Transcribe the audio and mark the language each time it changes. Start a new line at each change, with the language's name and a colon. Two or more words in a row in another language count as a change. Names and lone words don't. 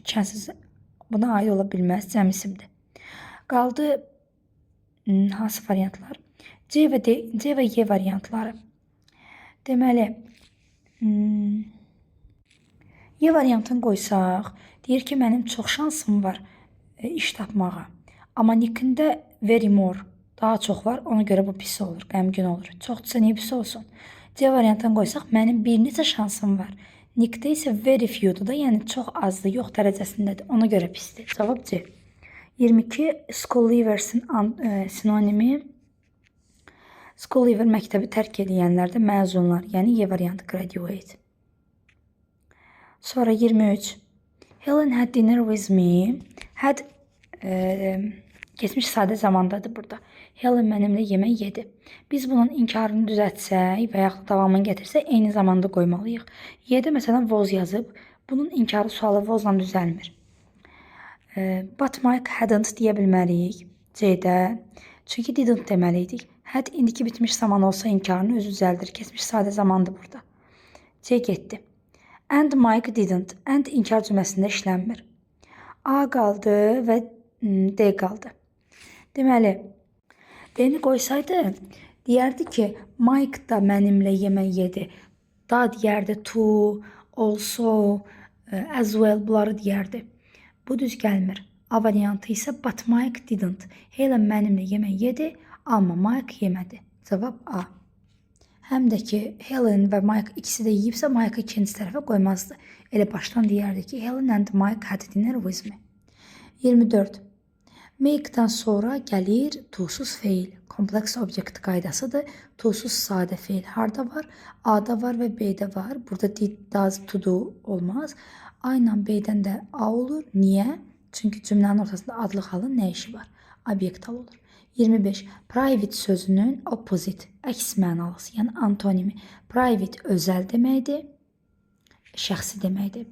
Azerbaijani: Chances buna aid ola bilməz, cəm isimdir. Qaldı hansı variantlar? C və Y variantları. Deməli, Y variantını qoysaq, deyir ki, mənim çox şansım var iş tapmağa. Amma nickində
English: very more,
Azerbaijani: daha çox var, ona görə bu pis olur, qəmgin olur. Çoxdursa niyə pis olsun? C variantını qoysaq, mənim bir neçə şansım var. Nickdə isə
English: very few'dur
Azerbaijani: da, yəni çox azdır, yox dərəcəsindədir, ona görə pisdir. Cavab C. 22.
English: School leavers'in
Azerbaijani: sinonimi.
English: School leaver
Azerbaijani: məktəbi tərk edənlərdə məzunlar, yəni Y variantı graduate. Sonra 23.
English: Helen had dinner with me.
Azerbaijani: Had geçmiş sadə zamandadır burada. Helen mənimlə yemək yedi. Biz bunun inkarını düzəltsək və yaxud davamını gətirsək, eyni zamanda qoymalıyıq. Y-də məsələn was yazıb, bunun inkarı sualı wasla düzəlmir.
English: But Mike hadn't
Azerbaijani: deyə bilməliyik C-də. Çünki didn't deməliydik. Had indiki bitmiş zaman olsa inkarını özü düzəldir. Keçmiş sadə zamandır burada. C getdi.
English: And Mike didn't.
Azerbaijani: And inkar cümləsində işlənmir. A qaldı və D qaldı. Deməli, D-ni qoysaydı, deyərdi ki, Mike da mənimlə yemək yedi. Da deyərdi
English: to, also, as well,
Azerbaijani: bunları deyərdi. Bu düz gəlmir. A variantı isə
English: but Mike didn't.
Azerbaijani: Helen mənimlə yemək yedi, amma Mike yemədi. Cavab A. Həm də ki, Helen və Mike ikisi də yiyibsə, Mike'ı ikinci tərəfə qoymazdı. Elə başdan deyərdi ki,
English: Helen and Mike had dinner with me.
Azerbaijani: 24. Make-dan sonra gəlir to-suz feil. Kompleks obyekt qaydasıdır. To-suz sadə feil harda var? A-da var və B-də var. Burada
English: did, does, to do
Azerbaijani: olmaz. A ilə B-dən də A olur. Niyə? Çünki cümlənin ortasında adlı halın nə işi var? Obyekt hal olur. 25. Private sözünün opposite, əks mənalısı, yəni antonimi. Private özəl deməkdir, şəxsi deməkdir.